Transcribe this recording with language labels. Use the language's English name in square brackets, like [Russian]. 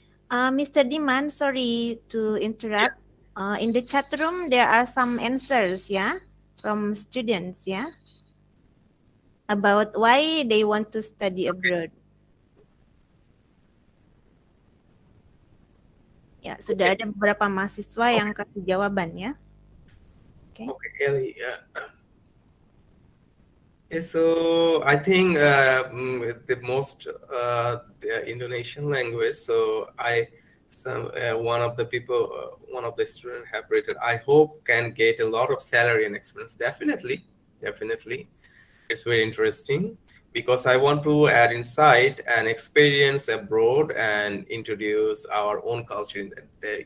[English] Mr. Diman, sorry to interrupt. In the chat room, there are some answers, yeah, from students, yeah, about why they want to study abroad. [Indonesian] Ya, sudah ada beberapa mahasiswa yang kasih jawaban ya. [English] Okay. Okay, Ellie. So I think the most the Indonesian language. So one of the people, one of the students have written, I hope can get a lot of salary and experience. Definitely, definitely, it's very interesting because I want to add insight and experience abroad and introduce our own culture in that.